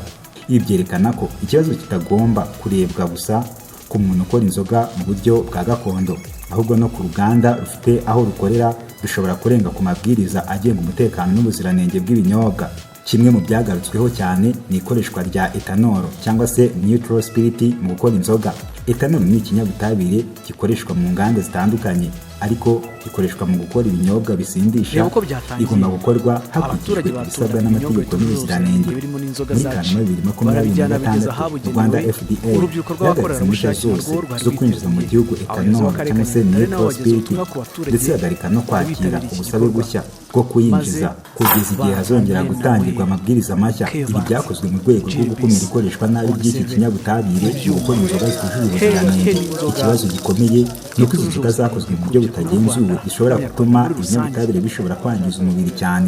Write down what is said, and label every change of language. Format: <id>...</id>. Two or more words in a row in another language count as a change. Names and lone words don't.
<rw>Ibi byerekana ko ikibazo kitagomba kurebwa gusa ku muntu ukora inzoga mu buryo bwa gakondo, ahubwo no ku ruganda rufite aho rukorera bishobora kurenga ku mabwiriza agenga umutekano n'ubuziranenge bw'ibinyobwa. Kimwe mu byagarutsweho cyane ni ikoreshwa rya ethanol cyangwa se</rw> <en>neutral spirit</en> <rw>mu gukora inzoga. Ethanol ni ikinyabutabire gikoreshwa mu nganda zitandukanye, ariko gikoreshwa mu gukora ibinyobwa bisindisha. Igomba gukorwa hakurikijwe ibisabwa n'amategeko n'ubuziranenge. Muri Kanama 2026 Rwanda FDA yahagaritse impushya zose zo kwinjiza mu gihugu ethanol cyangwa se</rw> <en>neutral spirit,</en> <rw>ndetse yagarika no kwakira ubusabe bushya bwo kuyinjiza kugeza igihe hazongera gutangirwa amabwiriza mashya. Ibi byakozwe mu rwego rwo gukumira ikoreshwa nabi ry'iki kinyabutabire mu gukora inzoga zitujuje ubuziranenge. Ikibazo gikomeye ni uko izi nzoga zakozwe mu buryo butagenzuwe zishobora gutuma ibinyabutabire bishobora kwangiza umubiri cyane.</rw>